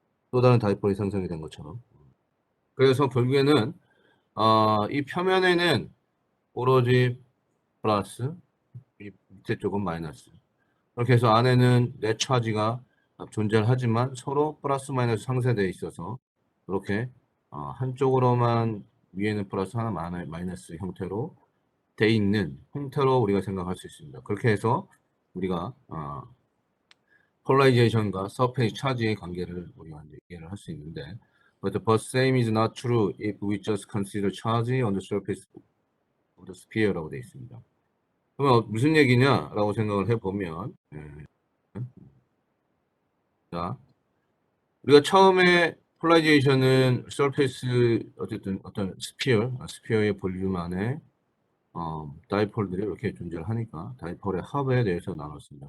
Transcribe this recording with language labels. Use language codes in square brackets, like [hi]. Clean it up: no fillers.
[ko] 또 다른 다이폴이 생성이 된 것처럼. 그래서 결국에는 이 표면에는 오로지 플러스, 이 밑에 쪽은 마이너스. 그렇게 해서 안에는 넷 차지가 존재를 하지만 서로 플러스 마이너스 상쇄되어 있어서 이렇게 한쪽으로만 위에는 플러스 하나 마이너스 형태로 돼 있는 형태로 우리가 생각할 수 있습니다. 그렇게 해서 우리가 폴라리제이션과 서페이스 차지의 관계를 우리가 이제 이해를 할 수 있는데 [en] But the same is not true if we just consider charge on the surface of the sphere [ko] 라고 되어 있습니다. 그러면 무슨 얘기냐라고 생각을 해보면, 자, 우리가 처음에 폴라리제이션은 서페이스 어쨌든 어떤 스피어의 볼륨 안에 다이폴들이 이렇게 존재를 하니까 다이폴의 합에 대해서 나눴습니다.